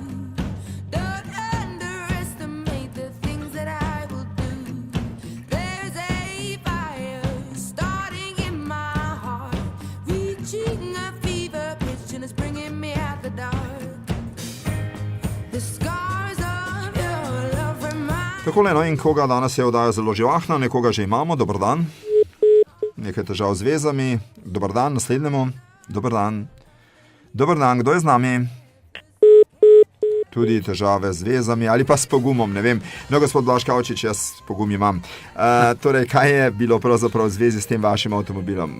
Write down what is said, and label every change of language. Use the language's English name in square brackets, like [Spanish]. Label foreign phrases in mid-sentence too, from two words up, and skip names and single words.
[English] Don't underestimate the things that I will do. There's a fire starting in my heart, reaching a fever pitch and it's bringing me out the dark. The scars of your love remind. [Slovenian] Takole, no in koga danes je oddaja zelo živahna, nekoga že imamo, dober dan. Nekaj težav z vezami, dober dan, naslednjemu, dober dan. Dober dan, kdo je z nami? Tudi težave z vezami ali pa s pogumom, ne vem. No, gospod Blaž Kavčič, jaz pogum imam. Torej, kaj je bilo pravzaprav v zvezi s tem vašim avtomobilom?